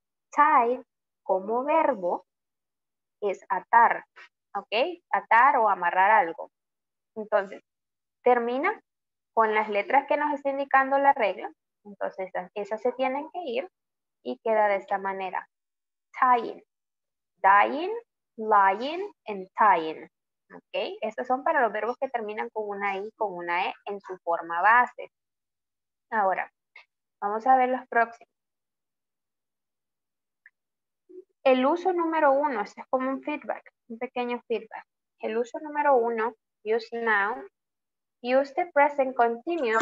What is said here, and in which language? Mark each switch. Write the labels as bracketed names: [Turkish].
[Spanish] Tie como verbo es atar, ¿ok? Atar o amarrar algo. Entonces, termina con las letras que nos está indicando la regla. Entonces, esas se tienen que ir y queda de esta manera. [English] Tying, dying, lying, and tying. [Spanish] ¿Ok? Estos son para los verbos que terminan con una I, con una E en su forma base. Ahora, vamos a ver los próximos. El uso número 1, este es como un feedback, un pequeño feedback. El uso número 1, [English] use now, use the present continuous.